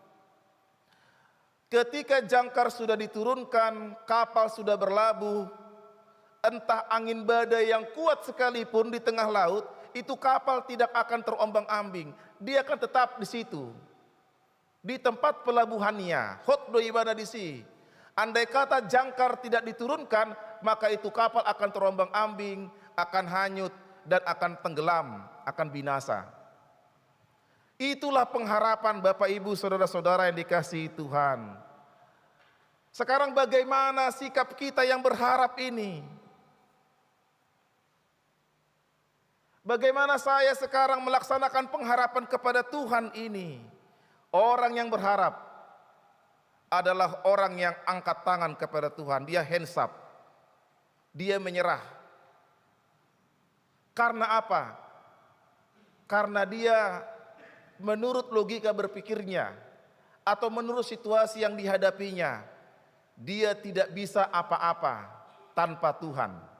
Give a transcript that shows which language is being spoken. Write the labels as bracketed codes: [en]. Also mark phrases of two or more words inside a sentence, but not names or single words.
[id] Ketika jangkar sudah diturunkan, kapal sudah berlabuh, entah angin badai yang kuat sekalipun di tengah laut, itu kapal tidak akan terombang-ambing. Dia akan tetap di situ. Di tempat pelabuhannya, [bbc] hot doi bana [id] di sini. Andai kata jangkar tidak diturunkan, maka itu kapal akan terombang-ambing, akan hanyut, dan akan tenggelam, akan binasa. Itulah pengharapan Bapak Ibu saudara-saudara yang dikasihi Tuhan. Sekarang bagaimana sikap kita yang berharap ini? Bagaimana saya sekarang melaksanakan pengharapan kepada Tuhan ini? Orang yang berharap adalah orang yang angkat tangan kepada Tuhan. Dia [en] hands up. [id] Dia menyerah. Karena apa? karena dia menurut logika berpikirnya atau menurut situasi yang dihadapinya, dia tidak bisa apa-apa tanpa Tuhan.